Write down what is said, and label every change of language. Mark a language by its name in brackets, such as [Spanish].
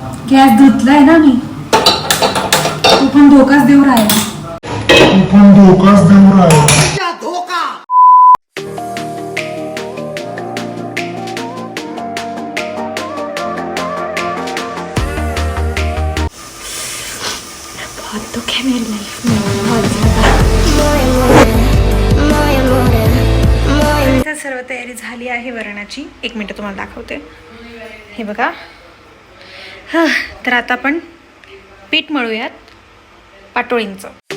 [Marathi] Gas धुतलाय ना मी, तू पण धोकाच देऊ राहिला. [Hindi] बहुत दुख है मेरी लाइफ में, बहुत ज्यादा. [Marathi] तर सर्व तयारी झाली आहे वरणाची. 1 मिनिट तुम्हाला दाखवते. हे बघा. हां, तर आता आपण पीठ मळूयात पाटोळींचं.